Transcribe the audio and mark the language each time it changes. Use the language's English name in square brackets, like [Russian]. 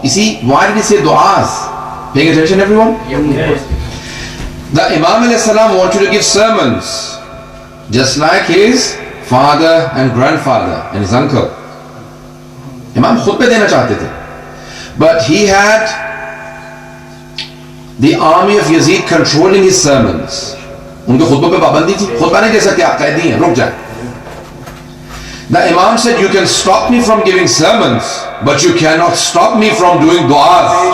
[English] You see, why did he say du'as? Paying attention, everyone? The Imam al-Salam wanted to give sermons, just like his father and grandfather and his uncle. [Hindi] Imam khutbah dena chahte the, [English] but he had the army of Yazid controlling his sermons. [Hindi] उनके खुतबों पे पाबंदी थी, खुतबा नहीं दे सकते, आप कैदी हैं, रुक जाए. [English] The Imam said, you can stop me from giving sermons, but you cannot stop me from doing du'as.